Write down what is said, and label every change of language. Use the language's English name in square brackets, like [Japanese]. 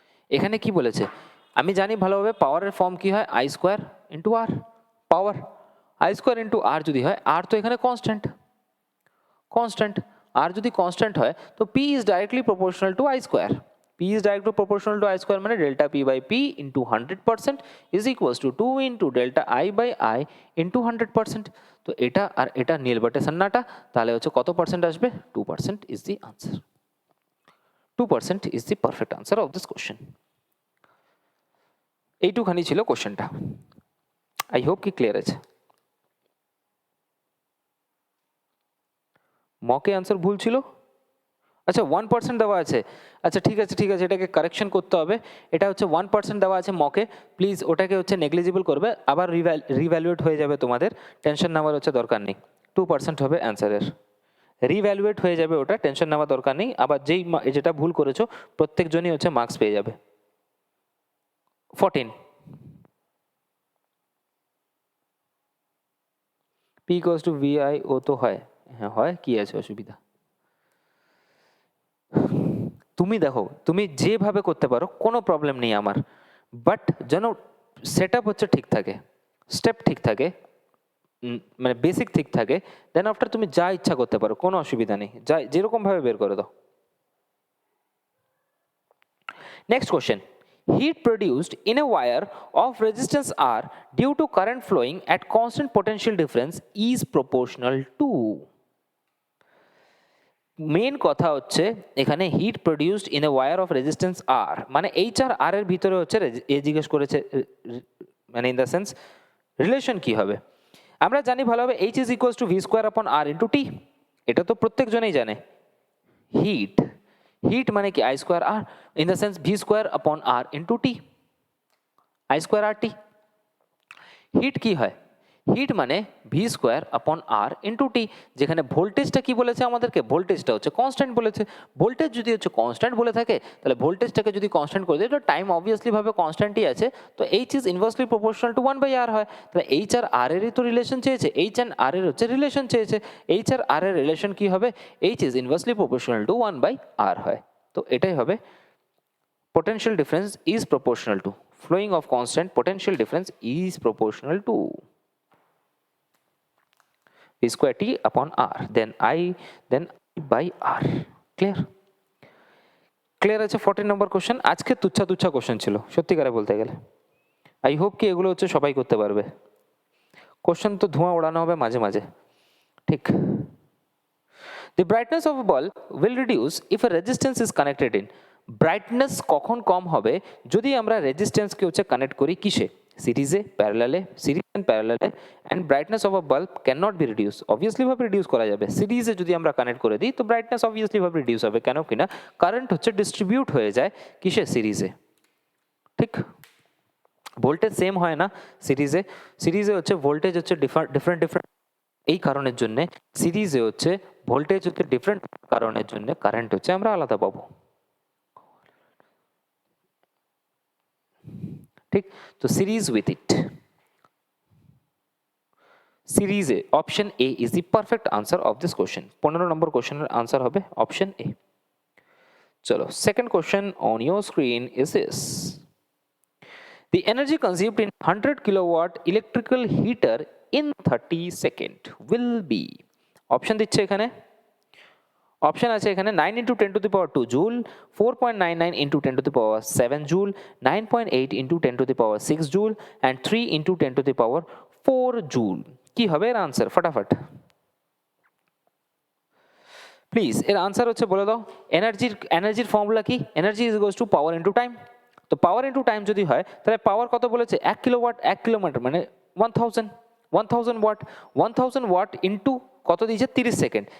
[Bangla] এখানে কি বলেছে আমি জানি ভালোভাবে, পাওয়ারের ফর্ম কি হয় I²/R, পাওয়ার I²/R যদি হয়, R তো এখানে কনস্ট্যান্ট, কনস্ট্যান্ট আর যদি কনস্ট্যান্ট হয় তো [English] P is directly proportional to I², P is directly proportional to I² মানে delta P/P into 100% [Bangla] is equals to 2 into delta I/I into 100%। তো এটা আর এটা নীল বটে সন্নাটা, তাহলে হচ্ছে কত পার্সেন্ট আসবে? [English] 2% is the answer, 2% is the perfect answer of this question। [Bangla] এইটুখানি ছিল কোশ্চেনটা, আই হোপ কি ক্লিয়ার আছে। মকে আনসার ভুল ছিল, আচ্ছা 1% দেওয়া আছে, আচ্ছা ঠিক আছে ঠিক আছে, এটাকে কারেকশন করতে হবে, এটা হচ্ছে 1% দেওয়া আছে মকে, প্লিজ ওটাকে হচ্ছে নেগলিজিবল করবে, আবার রিভ্যালুয়েট হয়ে যাবে, তোমাদের টেনশন নেওয়ার হচ্ছে দরকার নেই, 2% হবে অ্যান্সারের, রিভ্যালুয়েট হয়ে যাবে ওটা, টেনশন নেওয়ার দরকার নেই, আবার যেটা ভুল করেছো প্রত্যেকজনই হচ্ছে মার্কস পেয়ে যাবে। 14 পি ইকুয়ালস টু ভিআই ও তো হয়, হ্যাঁ হয়, কি আছে অসুবিধা? তুমি দেখো, তুমি যেভাবে করতে পারো কোনো প্রবলেম নেই আমার, বাট যেন সেট আপ হচ্ছে ঠিক থাকে, স্টেপ ঠিক থাকে, মানে বেসিক ঠিক থাকে, দেন আফটার তুমি যা ইচ্ছা করতে পারো, কোনো অসুবিধা নেই, যা যেরকমভাবে বের করে দাও। [English] Next question. Heat produced in a wire of resistance R due to current flowing at constant potential difference is proportional to. [Bangla] Main কথা হচ্ছে এখানে hit produced in a wire of resistance আর, মানে এইচ আর আর এর ভিতরে হচ্ছে এ জিজ্ঞেস করেছে, মানে ইন দ্য সেন্স রিলেশন কি হবে। আমরা জানি ভালোভাবে H is equals to V square আপন আর ইন্টু টি, এটা তো প্রত্যেকজনেই জানে। হিট, হিট মানে কি I square আর, in the sense V square আপন আর into T, I square আর T. Hit কি হয়? হিট মানে ভি স্কোয়ার আপন আর ইন্টু টি, যেখানে ভোল্টেজটা কি বলেছে আমাদেরকে, ভোল্টেজটা হচ্ছে কনস্ট্যান্ট বলেছে। ভোল্টেজ যদি হচ্ছে কনস্ট্যান্ট বলে থাকে, তাহলে ভোল্টেজটাকে যদি কনস্ট্যান্ট করে দিই, তো টাইম অবভিয়াসলি ভাবে কনস্ট্যান্টই আছে, তো H is inversely proportional to 1/r হয়। তাহলে এইচ আর আর এরই তো রিলেশন চেয়েছে, এইচ অ্যান্ড আর এর হচ্ছে রিলেশন চেয়েছে, এইচ আর আর এর রিলেশন কি হবে, H is inversely proportional to 1/r হয়। তো এটাই হবে [English] potential difference is proportional to, flowing of constant potential difference is proportional to v square t upon r, then I by r. Clear? [Bangla] Clear আছে? 14 নম্বর question. আজকে তুচ্ছা তুচ্ছা question ছিল সত্যিকারে বলতে গেলে। আই হোপ কি এগুলো হচ্ছে সবাই করতে পারবে। কোশ্চেন তো ধোঁয়া ওড়ানো হবে মাঝে মাঝে, ঠিক। [English] The brightness of a bulb will reduce if a resistance is connected in. [Bangla] Brightness কখন কম হবে? যদি আমরা রেজিস্ট্যান্সকে হচ্ছে কানেক্ট করি কিসে, সিরিজে, প্যারালালে, series and প্যারালালে, and brightness of a bulb can not be reduce, obviously ভাবে রিডিউস করা যাবে। সিরিজে যদি আমরা কানেক্ট করে দিই তো ব্রাইটনেস অবভিয়াসলি ভাবে রিডিউস হবে, কেন কিনা কারেন্ট হচ্ছে ডিস্ট্রিবিউট হয়ে যায় কিসে, সিরিজে, ঠিক। ভোল্টেজ সেম হয় না সিরিজে, সিরিজে হচ্ছে ভোল্টেজ হচ্ছে ডিফারেন্ট এই কারণের জন্য সিরিজে হচ্ছে ভোল্টেজ হচ্ছে ডিফারেন্ট কারণের জন্য কারেন্ট হচ্ছে আমরা আলাদা পাবো, ঠিক। তো সিরিজ উইথ ইট, সিরিজে option A is the perfect answer of this question. 15 নম্বর কোশ্চেনের আনসার হবে অপশন এ। চলো, second question on your screen is this. [English] The energy consumed in 100 kilowatt electrical heater in 30 second will be, [Bangla] option দিচ্ছে এখানে, option আছে এখানে [English] 9 into 10 to the power 2 joule, 4.99 into 10 to the power 7 joule, 9.8 into 10 to the power 6 joule and 3 into 10 to the power 4 joule। [Bangla] কি হবে এর answer? ফটাফট please এর answer হচ্ছে বলে দাও। এনার্জির ফর্মুলা কি? Energy is equals to power into time. তো পাওয়ার ইনটু টাইম যদি হয় তাহলে পাওয়ার কত বলেছে? 1 কিলোওয়াট, 1 কিলোমিটার মানে 1000 ওয়াট, 1000 ওয়াট ইনটু কত দিয়েছে? 30 সেকেন্ড।